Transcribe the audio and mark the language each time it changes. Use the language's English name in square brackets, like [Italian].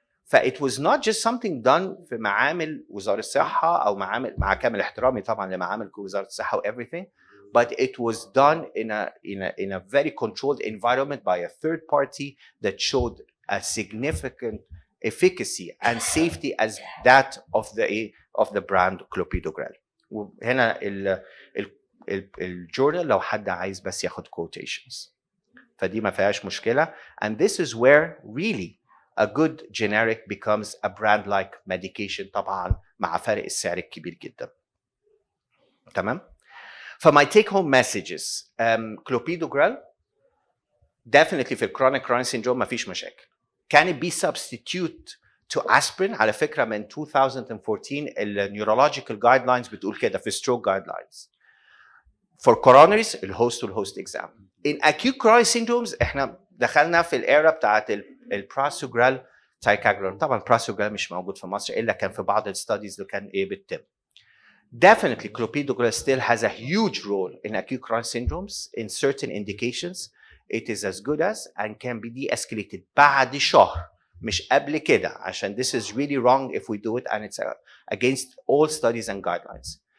[English] فit was not just something done [Arabic] في معامل وزارة الصحة أو معامل, مع كامل احترامي طبعا لمعامل وزارة الصحة و [English] everything, but it was done in a very controlled environment by a third party that showed a significant efficacy and safety as that of the brand clopidogrel. [Arabic] وهنا الجورنال لو حد عايز بس ياخد quotations, فدي ما فيهاش مشكلة. [English] And this is where really a good generic becomes a brand-like medication, [Arabic] طبعا مع فرق السعر الكبير جدا. [English] تمام؟ فmy take-home messages, clopidogrel definitely في chronic coronary syndrome [Arabic] ما فيش مشاكل. [English] Can it be substitute to aspirin? [Arabic] على فكرة من 2014 neurological guidelines بتقول كده في stroke guidelines. [English] For coronaries [Arabic] الهوست والهوست [English] exam. In acute coronary syndromes [Arabic] احنا دخلنا في الإيرا بتاعت البراسوجرال تايكاجرون. طبعا البراسوجرال مش موجود في مصر إلا كان في بعض الستاديز اللي كان بتتم. [English] Definitely clopidogrel still has a huge role in acute coronary syndromes in certain indications. It is as good as and can be de-escalated [Arabic] بعد شهر مش قبل كده, عشان [English] this is really wrong if we do it and it's against all studies and guidelines.